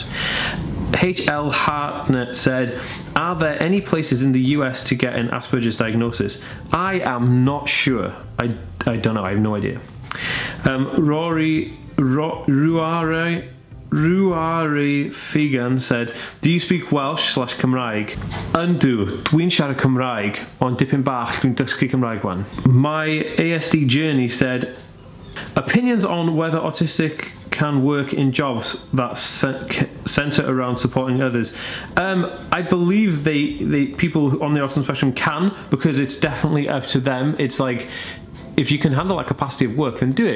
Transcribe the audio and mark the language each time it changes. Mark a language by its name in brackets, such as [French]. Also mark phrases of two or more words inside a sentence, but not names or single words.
[English] HL Hartnett said, are there any places in the US to get an Asperger's diagnosis? I am not sure. I don't know, I have no idea. Ruare Ruari Figan said, do you speak Welsh/Cymraeg? [Welsh] Yndw, dwi'n siarad Cymraeg, ond dipyn bach dwi'n dysgu Cymraeg wan. [English] My ASD Journey said, opinions on whether autistic can work in jobs that centre around supporting others. I believe people on the autism spectrum can, because it's definitely up to them. It's like, if you can handle that capacity of work, then do it.